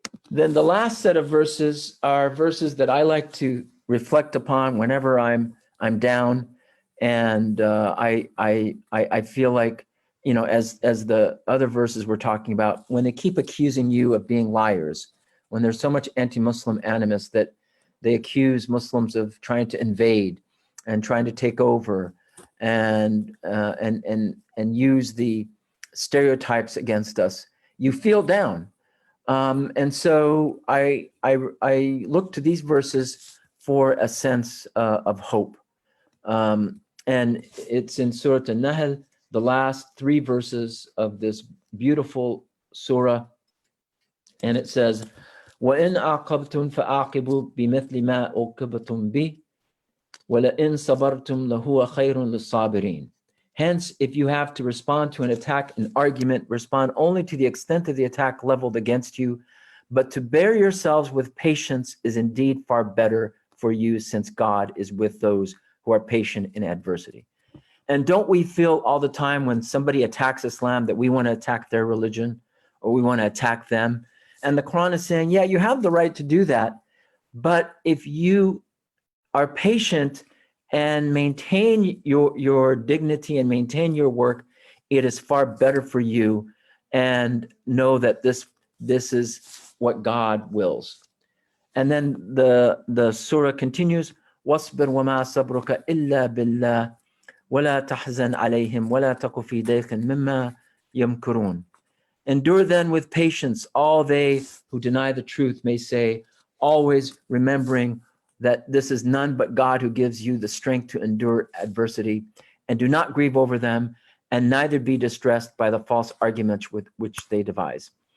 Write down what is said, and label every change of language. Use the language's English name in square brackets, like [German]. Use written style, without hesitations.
[English] Then the last set of verses are verses that I like to reflect upon whenever I'm down, and I feel like, as the other verses we're talking about, when they keep accusing you of being liars, when there's so much anti-Muslim animus that they accuse Muslims of trying to invade and trying to take over, and use the stereotypes against us, you feel down. And so I look to these verses for a sense of hope. And it's in Surah An-Nahl, the last 3 verses of this beautiful surah. [Arabic] And it says, وَإِنْ عَاقَبْتُمْ فَأَعْقِبُوا بِمِثْلِ مَا عُوقِبْتُمْ بِهِ وَلَئِنْ صَبَرْتُمْ لَهُوَ خَيْرٌ لِلصَّابِرِينَ. [English] Hence, if you have to respond to an attack, an argument, respond only to the extent of the attack leveled against you, but to bear yourselves with patience is indeed far better for you, since God is with those who are patient in adversity. And don't we feel all the time when somebody attacks Islam that we want to attack their religion, or we want to attack them? And the Quran is saying, yeah, you have the right to do that, but if you are patient and maintain your dignity and maintain your work, it is far better for you, and know that this is what God wills. [Arabic] And then the surah continues, وَاصْبِرْ وَمَا صَبْرُكَ إِلَّا بِاللَّهِ وَلَا تَحْزَنْ عَلَيْهِمْ وَلَا تَقُ فِي ضَيْقٍ مِّمَّا يَمْكُرُونَ. [English] Endure then with patience all they who deny the truth may say, always remembering that this is none but God who gives you the strength to endure adversity, and do not grieve over them, and neither be distressed by the false arguments with which they devise.